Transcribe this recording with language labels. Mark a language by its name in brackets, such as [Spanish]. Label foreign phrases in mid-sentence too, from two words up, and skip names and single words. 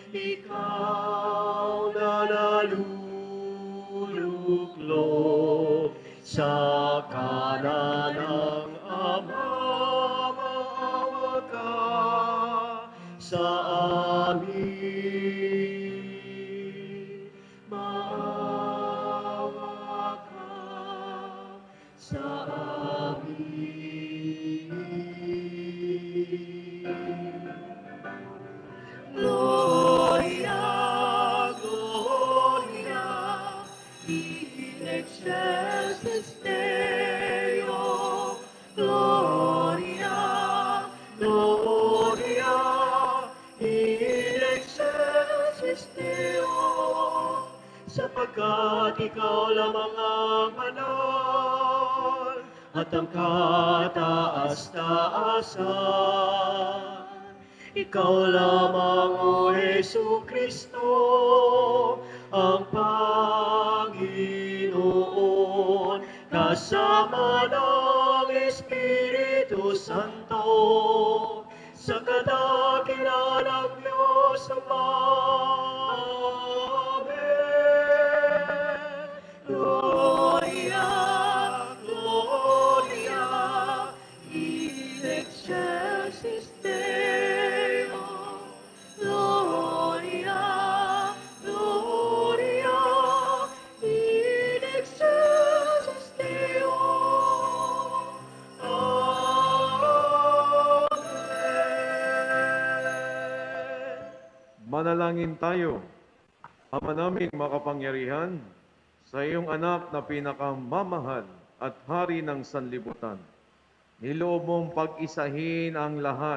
[Filipino] Ikaw na naluluklok sa kanan ng Ama, maawa ka sa amin. Maawa ka sa amin. [Latin] Gloria, Gloria, in excelsis Deo. Gloria, Gloria, in excelsis Deo. [Filipino] Sapagkat ikaw lamang ang banal at ang kataas-taasan. Ikaw lamang, O Jesucristo, ang Panginoon. kasama ng Espiritu Santo, sa kadakilan ng Diyos Ama. Amen. [Latin] Gloria, Gloria, in excelsis Deo. Gloria, Gloria, in excelsis Deo. [Filipino] Amen. Manalangin tayo. Ama naming makapangyarihan, sa iyong anak na pinakamamahal at hari ng sanlibutan, niloob mong pag-isahin ang lahat.